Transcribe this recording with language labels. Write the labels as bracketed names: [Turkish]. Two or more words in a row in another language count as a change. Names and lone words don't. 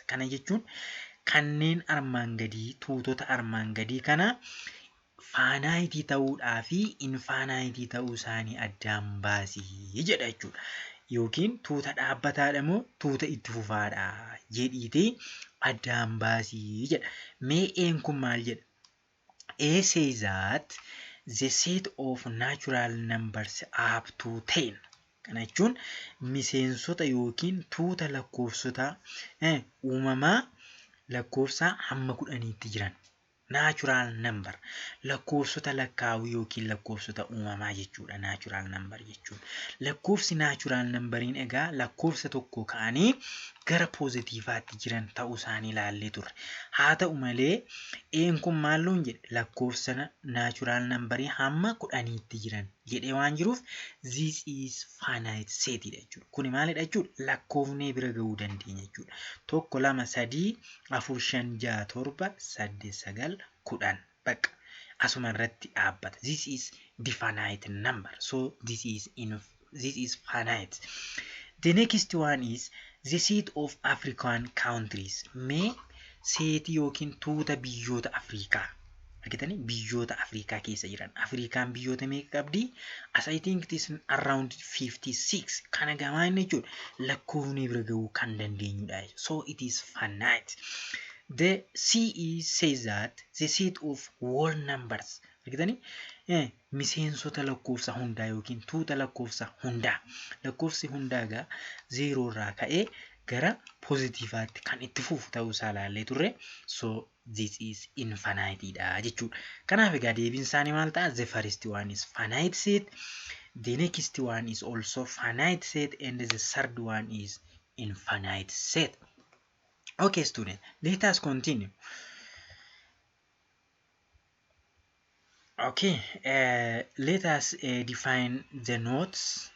[Oromo] Kana jechuun kanneen armaan gadii tuutota armaan gadii kana finite ta'uudhaa fi infinite ta'uu isaanii addaan baasii jedha jechuudha. Yookiin tuuta dhaabbataadha moo tuuta itti fufaadha jedhiitii addaan baasii jedha. Mee een kun maal jedha? [English] A says that the set of natural numbers up to 10. [Oromo] Kana jechuun miseensota yookiin tuuta lakkoofsota uumamaa lakkoofsa hamma 10tti jiran [English] natural number [Oromo] lakkoofsota lakkaa'uu yookiin lakkoofsota uumamaa jechuudha. [English] Natural number [Oromo] jechuun lakkoofsi [English] natural numberiin [Oromo] egaa lakkoofsa tokko ka'anii gara poozitiivaatti jiran ta'uu isaanii ilaallee turre. Haa ta'u malee een kun maalloon jedhe lakkoofsa [English] natural numberii [Oromo] hamma 10tti jiran jedhee waan jiruuf [English] this is finite set [Oromo] dha jechuudha. Kuni maalidha jechuudha? Lakkoofnee bira gahuu dandeenya jechuudha. 1 2 3 4 5 6 7 8 9 10 bakka asuma irratti dhaabbata. [English] This is definite number. So this is finite. The next one is the set of African countries. [Oromo] Mee seetii yookiin tuuta biyyoota Afrikaa. Argitanii biyyoota Afrikaa keessa jiran. Afrikaan biyyoota meeqa qabdi? [English] As I think it is around 56. [Oromo] Kana gamaa inni jechuudha. Lakkoofnee bira gahuu kan dandeenyudha. [English] So it is finite. The CE says that the set of whole numbers. [Oromo] Argitanii miseensota lakkoofsa hundaa yookiin tuuta lakkoofsa hundaa. Lakkoofsi hundaa egaa 0 irraa ka'ee gara poozitiivaatti kan itti fufu ta'uu isaa ilaallee turre. [English] So this is infinite [Oromo] dha jechuudha. Kanaaf egaa deebiin isaanii maal ta'a? [English] The first one is finite set. The next one is also finite set and the third one is infinite set. Okay, student, let us continue. Okay, let us define the notes.